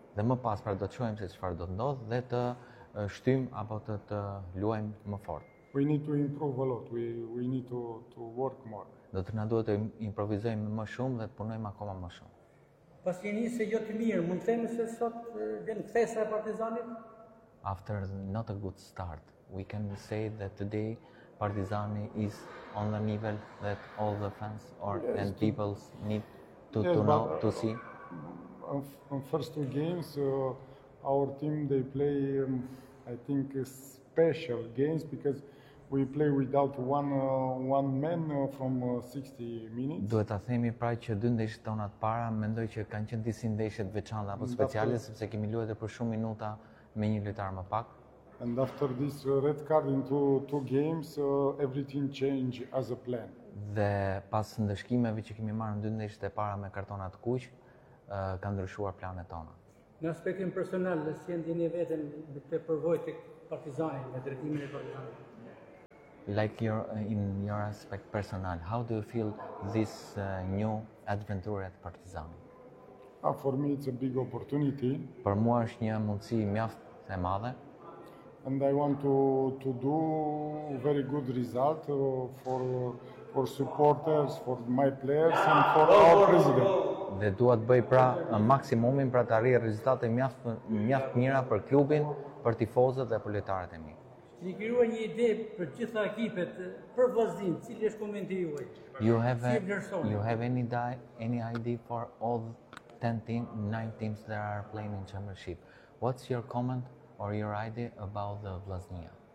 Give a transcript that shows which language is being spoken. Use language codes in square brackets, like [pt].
[sq] Dhe më pas pra do të shohim se çfarë do të ndodh dhe të shtym apo të luajmë më fort. [en] We need to improve a lot. We need to work more. [sq] Do të na duhet të improvizojmë më shumë dhe të punojmë akoma më shumë. Pas një nisje jo të mirë, mund të themi se sot vjen kthesa e Partizanit? [en] After not a good start, we can say that today Partizani is on the level that all the fans or yes, and people need to but, know to see. On first 2 games, our team they play I think special games because we play without one man from 60 minutes. [sq] Duhet ta themi pra që dy ndeshjet tona të para mendoj që kanë qenë disi ndeshje të veçanta apo speciale sepse kemi luajtur për shumë minuta me një lojtar më pak. [en] And after this red card in two games, everything changed as a plan. [sq] Dhe pas ndeshkimeve që kemi marrë në dy ndeshjet e para me kartona të kuq, kanë ndryshuar planet tona. Në aspektin personal, si ndjeni veten me këtë përvojë tek Partizani, me drejtimin e Partizanit? [en] like your in your aspect personal, how do you feel this new adventure at Partizan? Ah, for me it's a big opportunity. [sq] Për mua është një mundësi mjaft e madhe. [en] And I want to do very good result for supporters, for my players and for our president. [sq] Dhe dua të bëj pra maksimumin për të arritur rezultate mjaft mira për klubin, për tifozët dhe për lojtarët e mi. Ti krijuar një ide për të gjitha ekipet për Vllazdin, cili është komenti juaj? [en] You have any idea for all 10 teams, 9 teams that are playing in championship? What's your comment or your idea about the Vllaznia?